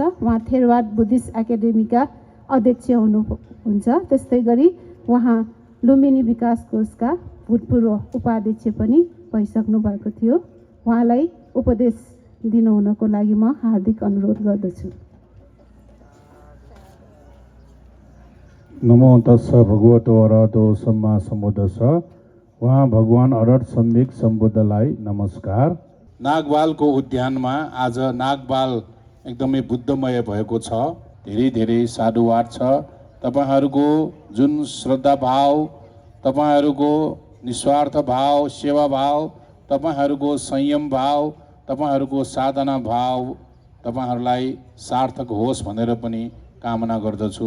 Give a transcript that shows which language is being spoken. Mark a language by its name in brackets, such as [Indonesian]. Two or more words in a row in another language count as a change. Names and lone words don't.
[Nepali] उहाँ थेरवाद बुद्धिस्ट एकाडेमीका अध्यक्ष हुनुहुन्छ। त्यस्तै गरी उहाँ लुम्बिनी विकास कोषका भूतपूर्व उपाध्यक्ष पनि भइसक्नु भएको थियो। उहाँलाई उपदेश दिनुहुनको लागि म हार्दिक अनुरोध गर्दछु। [Pali] नमो तस्स भगवतो अरहतो सम्मा सम्बुद्धस्स। [Nepali] उहाँ भगवान अरहत सम्यक सम्बुद्धलाई नमस्कार। नागबालको उद्यानमा आज नागबाल एकदमै बुद्धमय भएको छ। धेरै धेरै साधुवाद छ। तपाईँहरूको जुन श्रद्धा भाव, तपाईँहरूको निस्वार्थ भाव, सेवा भाव, तपाईँहरूको संयम भाव, तपाईँहरूको साधना भाव तपाईँहरूलाई सार्थक होस् भनेर पनि कामना गर्दछु।